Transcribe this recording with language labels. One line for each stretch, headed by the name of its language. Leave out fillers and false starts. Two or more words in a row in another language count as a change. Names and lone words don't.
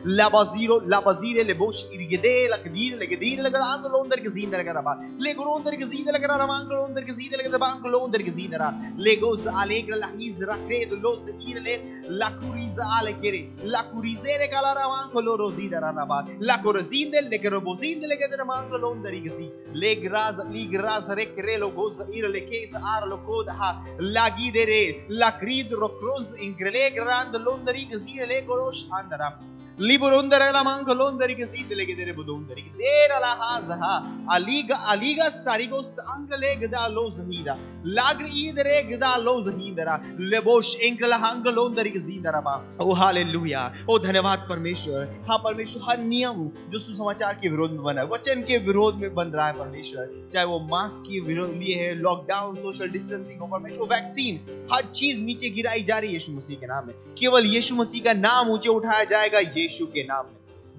Hindi: लाबाजीरे लेबोश इरगदे लकदीर लेगदीर लगा अंगलोंदर के जीदले का रबा लेगरोंदर के जीदले का रबा अंगलोंदर के जीदले का अंगलोंदर के जीदरा लेगोस आलेग्र लाहिज रक्रेद लोस इरले लाकुरिज आलेकेरे लाकुरिजेरे काला रबा अंगलो जीदरा रबा लाकुरजींदे लेगरोबोजींदे लेगदरा अंगलोंदर के जी ligras rekrelo goz irle kes arlo koda lagidere lakrid rokroz ingrele grand londari gzile gorosh andara liborondara la mango londari gzile gedere bodondari zera la haza aliga sarigos angle gda lozhida lagri idere gda lozhidara lebosh ingla hang londari gzidara ba ओ हालेलुया, ओ धन्यवाद परमेश्वर। हाँ परमेश्वर, हर नियम जो सुसमाचार के विरोध में बना है, वचन के विरोध में बन रहा है परमेश्वर, चाहे वो मास्क के विरोध लिए है, लॉकडाउन,
English: social distancing
Hindi: हो परमेश्वर, वैक्सीन, हर चीज नीचे गिराई जा रही है यीशु मसीह के नाम में। केवल यीशु मसीह का नाम ऊंचे उठाया जाएगा यीशु के नाम में।